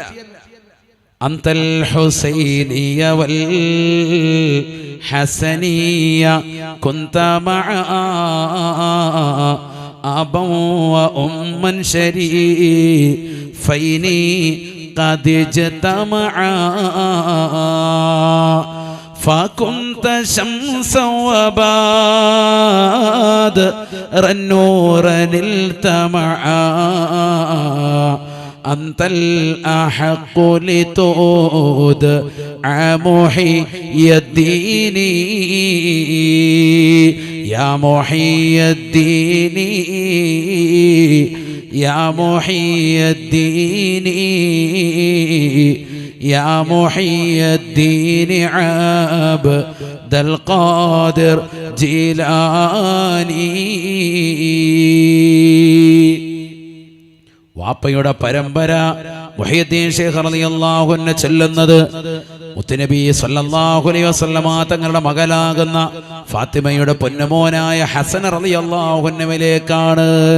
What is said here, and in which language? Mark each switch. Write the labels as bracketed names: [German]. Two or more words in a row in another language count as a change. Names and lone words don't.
[Arabic] أنت الحسينية والحسنية كنت مع أب وأم شريفين قد اجتمعا فكنت شمسا وبادرا نورا التمعا أنت الأحق لتود محي الدين يا محي الدين يا محي الدين يا محي الدين عبد القادر جيلاني. [Malayalam] വാപ്പയുടെ പരമ്പര മുഹീദ്ദീൻ ശൈഖ് [Arabic] رضي الله عنه [Malayalam] ചൊല്ലുന്നത് മുത്തുനബി [Arabic] صلى الله عليه وسلم [Malayalam] തങ്ങളുടെ മകളാകുന്ന ഫാത്തിമയുടെ പൊന്നുമോനായ ഹസൻ റളിയല്ലാഹു അൻഹുവിലേക്കാണ്.